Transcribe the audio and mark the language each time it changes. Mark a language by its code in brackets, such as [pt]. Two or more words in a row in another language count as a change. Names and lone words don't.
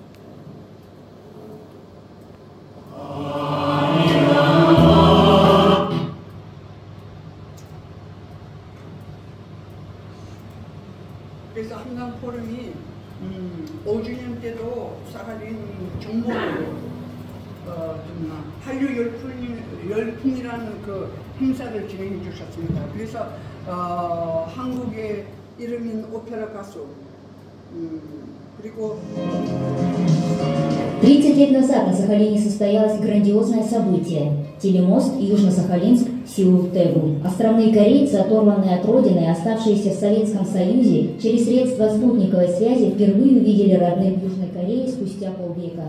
[ko] 그래서 한강포럼이 5주년 때도 사하린 정보로 한류 열풍이라는 그 행사를 진행해 주셨습니다. 그래서 한국의 이름인 오페라 가수 그리고 [ru] 30 лет назад на Сахалине состоялось грандиозное событие – телемост Южно-Сахалинск-Сеул-Тэгу. Островные корейцы, оторванные от родины и оставшиеся в Советском Союзе, через средства спутниковой связи впервые увидели родных в Южной Корее спустя полвека.